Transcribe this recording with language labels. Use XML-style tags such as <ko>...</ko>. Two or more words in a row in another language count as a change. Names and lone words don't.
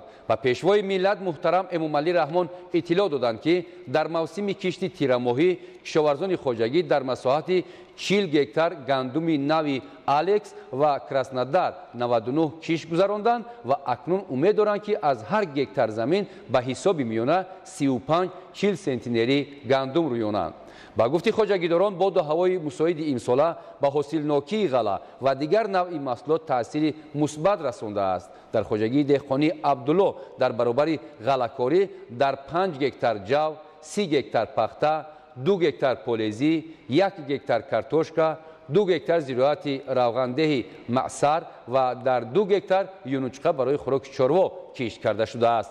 <tg>و پیشوای ملت محترم امامعلی رحمان اطلاع دادند که در موسم کشت تیرماهی کشاورزان خواجگی در مساحت 40 هکتار گندم نوی الکس و کراسنودار 99 کشت گذراندند و اکنون امید دارند که از هر هکتار زمین به حساب میانه 35-40 سنتینری گندم رویانند. ба гуфти хоҷагидорон боду ҳавои мусоиди имсола ба ҳосилнокии ғала ва дигар навъи маҳсулот таъсири мусбат расондааст. дар хоҷагии деҳқонии абдулло дар баробари ғалакорӣ дар 5 гектар ҷав, 30 гектар пахта, 2 гектар полезӣ, 1 гектар картошка, 2 гектар зироати равғандеҳи маъсар ва дар 2 гектар юнучқа барои хӯроки чорво кишт карда шудааст.</tg>